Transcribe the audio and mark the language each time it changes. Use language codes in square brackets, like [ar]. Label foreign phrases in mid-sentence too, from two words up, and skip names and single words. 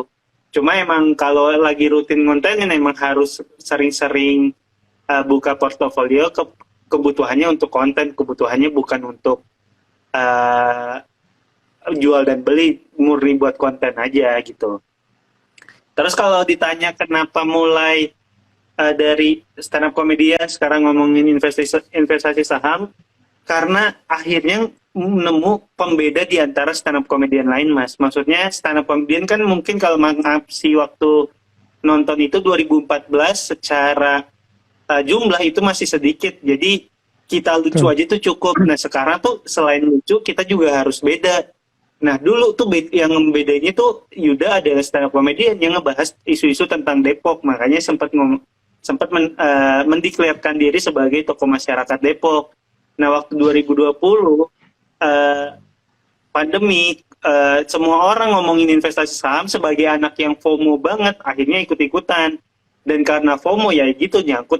[id] Cuma emang kalau lagi rutin konten emang harus sering-sering buka portofolio, kebutuhannya untuk konten, kebutuhannya bukan untuk jual dan beli, murni buat konten aja gitu. Terus kalau ditanya kenapa mulai dari [en] stand up comedian [id] sekarang ngomongin investasi saham, karena akhirnya nemu pembeda di antara [en] stand up comedian [id] lain, Mas. Maksudnya [en] stand up comedian [id] kan mungkin kalau si waktu nonton itu 2014 secara jumlah itu masih sedikit. Jadi kita lucu aja tuh cukup. Nah sekarang tuh selain lucu kita juga harus beda. Nah dulu tuh yang bedanya tuh Yuda adalah [en] stand up comedian [id] yang ngebahas isu-isu tentang Depok, makanya sempat mendeklarasikan diri sebagai tokoh masyarakat Depok. Nah waktu 2020 pandemi, semua orang ngomongin investasi saham, sebagai anak yang FOMO banget akhirnya ikut-ikutan, dan karena FOMO ya gitu nyangkut.